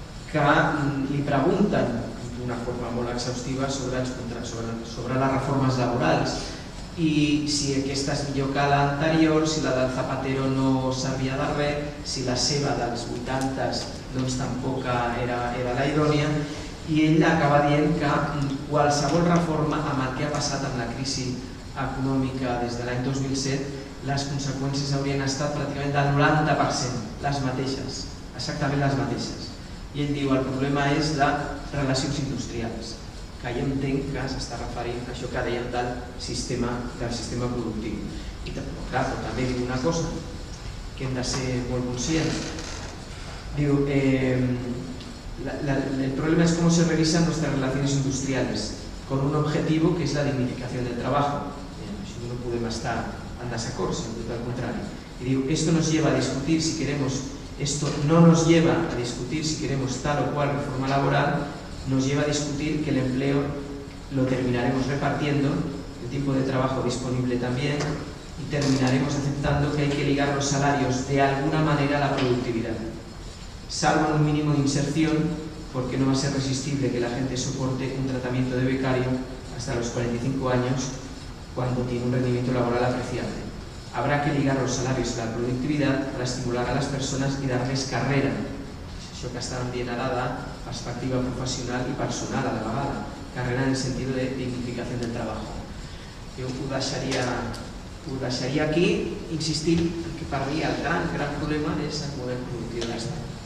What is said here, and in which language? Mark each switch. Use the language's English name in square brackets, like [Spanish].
[Catalan] que li pregunten d'una forma molt exhaustiva sobre les reformes laborals i si aquesta és millor que l'anterior, si la del Zapatero no servia de res, si la seva dels 80s doncs tampoc era la idònia, i ell acaba dient que qualsevol reforma amb el que ha passat amb la crisi econòmica des de l'any 2007, les conseqüències haurien estat pràcticament del 90%, les mateixes, exactament les mateixes. I ell diu, el problema és de relacions industrials, que jo entenc que s'està referint a això que dèiem del sistema productiu. I clar, però també diu una cosa, que hem de ser molt conscients. [Spanish] Diu, el problema es cómo se revisan nuestras relaciones industriales, con un objetivo que es la dignificación del trabajo. [Catalan] Això no podem estar en desacord, [Spanish] sino todo al contrario. Y digo, esto nos lleva a discutir si queremos, esto no nos lleva a discutir si queremos tal o cual reforma laboral, nos lleva a discutir que el empleo lo terminaremos repartiendo, el tiempo de trabajo disponible también, y terminaremos aceptando que hay que ligar los salarios de alguna manera a la productividad. Salvo en un mínimo de inserción, porque no va a ser resistible que la gente soporte un tratamiento de becario hasta los 45 años, cuando tiene un rendimiento laboral apreciable. Habrá que ligar los salarios a la productividad para estimular a las personas y darles carrera. [Catalan] Això que estàvem dient ara de perspectiva professional i personal a la vegada. [Spanish] Carrera en el sentido de dignificación del trabajo. [Catalan] Jo ho deixaria aquí, insistint que per mi el gran problema és el model productiu de l'Estat.